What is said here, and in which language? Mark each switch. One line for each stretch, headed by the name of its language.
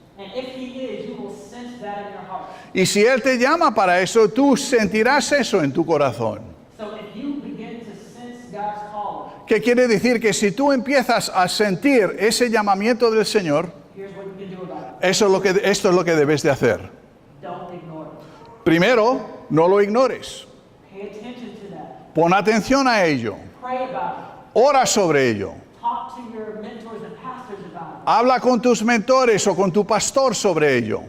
English: And if he is, you will sense that in your heart.
Spanish: Y si Él te llama para eso, tú sentirás eso en tu corazón.
English: So if you begin to sense God's calling,
Spanish: ¿Qué quiere decir? Que si tú empiezas a sentir ese llamamiento del Señor,
English: here's what you can do about
Spanish: esto es lo que debes de hacer.
English: it. Don't ignore it.
Spanish: Primero, no lo ignores.
English: Pay attention to that.
Spanish: Pon atención a ello.
English: Pray about it.
Spanish: Ora sobre ello.
English: Talk to your mentors and pastors about
Spanish: Habla con tus mentores o con tu pastor sobre ello.